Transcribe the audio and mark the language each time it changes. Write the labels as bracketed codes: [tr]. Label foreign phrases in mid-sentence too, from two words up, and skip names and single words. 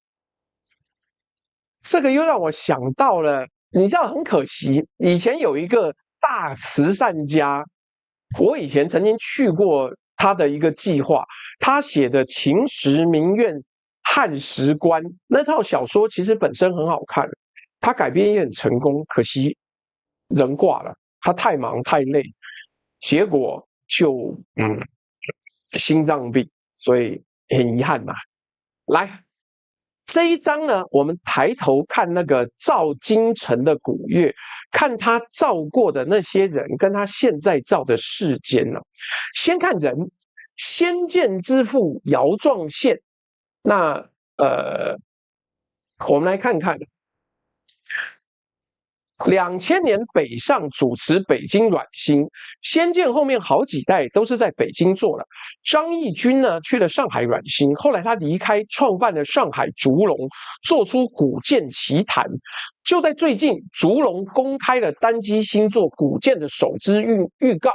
[zh] 這個又讓我想到了，你知道很可惜，以前有一個大慈善家，我以前曾經去過他的一個計劃，他寫的《秦時明月漢時關》那套小說其實本身很好看，他改編也很成功，可惜人掛了。他太忙太累，結果就心臟病，所以很遺憾吶。來，這一章呢，我們抬頭看那個照京城的古月，看他照過的那些人，跟他現在照的世間呢。先看人，先见之父姚壯憲。那我們來看看。2000年北上主持北京阮星，先見後面好幾代都是在北京做了。張義軍呢去了上海阮星，後來他離開，創辦了上海竹龍，做出古劍奇譚。就在最近，竹龍公開了單機新作古劍的首支預告。